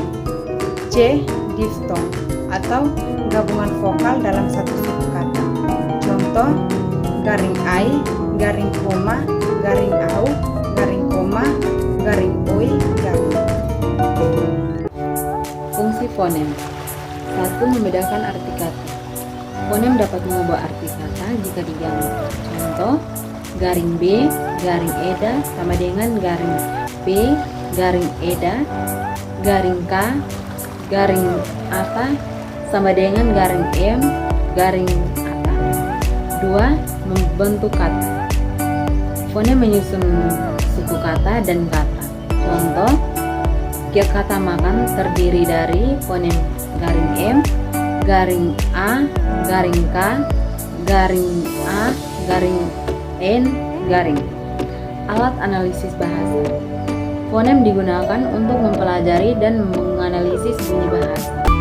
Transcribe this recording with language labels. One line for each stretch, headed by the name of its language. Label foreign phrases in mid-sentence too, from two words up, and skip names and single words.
Indonesian: C. Diftong atau gabungan vokal dalam satu suku kata. Contoh, garing ai, garing koma, garing au, garing koma, garing oi, garing. Fungsi fonem. 1. Membedakan arti kata. Fonem dapat mengubah arti kata jika diganti. Contoh, garing B, garing eda sama dengan garing B, garing eda, garing K, garing apa sama dengan garing M, garing apa. 2. Membentuk kata. Fonem menyusun suku kata dan kata. Contoh, kata makan terdiri dari fonem garing M, garing A, garing K, garing A, garing N, garing. Alat analisis bahasa. Fonem digunakan untuk mempelajari dan menganalisis bunyi bahasa.